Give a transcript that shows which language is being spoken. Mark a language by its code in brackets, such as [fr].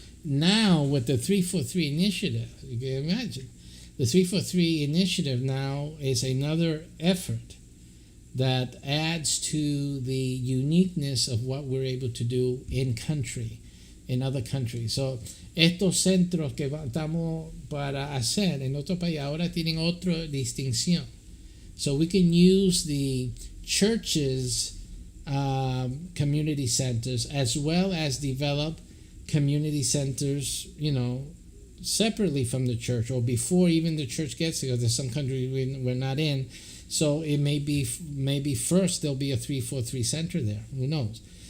[en] Now, with the 343 initiative, you can imagine, the 343 initiative now is another effort that adds to the uniqueness of what we're able to do in other countries. [es] So, estos centros que estamos para hacer en otro país ahora tienen otra distinción. [en] So we can use the churches' community centers as well as develop community centers, separately from the church or before even the church gets there. There's some countries we're not in. So it maybe first there'll be a 343 center there. Who knows?